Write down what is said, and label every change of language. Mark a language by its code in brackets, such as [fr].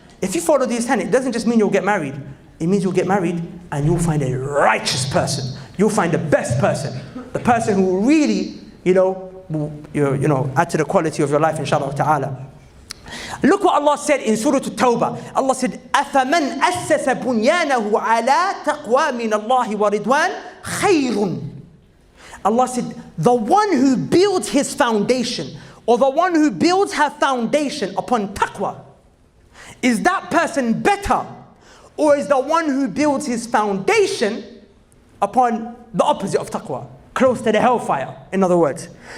[en] If you follow these 10, it doesn't just mean you'll get married. It means you'll get married and you'll find a righteous person. You'll find the best person. The person who will really, add to the quality of your life, inshallah ta'ala. Look what Allah said in Surah At-Tawbah. Allah said, [ar] أَفَمَنْ أَسَّسَ بُنْيَانَهُ عَلَىٰ تَقْوَى مِنَ اللَّهِ وَرِضْوَانٍ خَيْرٌ. [en] Allah said, the one who builds his foundation, or the one who builds her foundation upon taqwa, is that person better, or is the one who builds his foundation upon the opposite of taqwa, close to the hellfire, in other words?